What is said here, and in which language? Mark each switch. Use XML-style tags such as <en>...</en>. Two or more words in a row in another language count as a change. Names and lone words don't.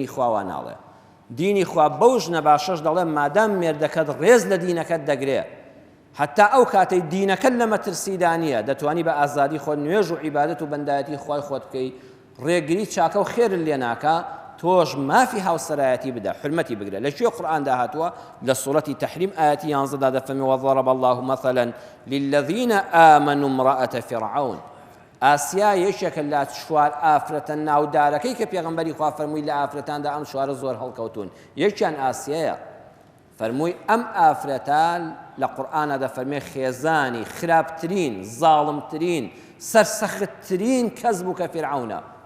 <ckb>خواوە ناڵێ دینی خوا بەو ژنە باشەش دەڵێ مادام مێردەکەت ڕێز لە دینەکەت دەگرێ حتا ئەو کاتەی دینەکەت لە مەترسیدا نییە دەتوانی بە ئازادی خۆت نوێژ و عیبادەت و بەندایەتی خوای خۆت بکەی ڕێگری چاکە و خێرت لێ ناکە تۆش مافی هاوسەرایەتی بدە حرمەتی بگرە لە کوێ قورئاندا هاتووە لە سوورەتی تەحریم ئایەتی 11 دەفەرمێ</ckb> <ar>وضرب الله مثلا للذين آمنوا امرأة فرعون</ar> <ckb>ئاسیا یەکێکە لە چوار ئافرەتە ناودارەکەی کە پێغەمبەری خوا فەرمووی لە ئافرەتاندا ئەم چوارە زۆر هەڵکەوتون یەکیان ئاسیایە فەرمووی ئەم ئافرەتە لە قورئانە دەفەرمێ خێزانی خراپترین زاڵمترین سەرسەختترین کەس بوو کە فیرعەونە</ckb>